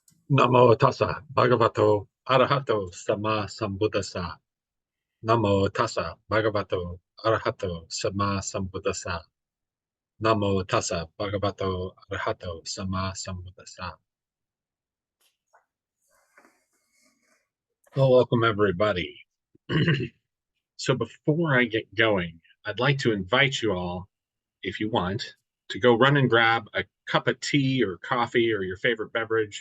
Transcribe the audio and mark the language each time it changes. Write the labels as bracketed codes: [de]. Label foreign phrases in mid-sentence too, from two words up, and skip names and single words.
[pi] Namo tassa bhagavato arahato sama sambuddhassa. Namo tassa bhagavato arahato sama sambuddhassa. Namo tassa bhagavato arahato sama sambuddhassa. [en] Well, welcome everybody. So before I get going, I'd like to invite you all, if you want, to go run and grab a cup of tea or coffee or your favorite beverage.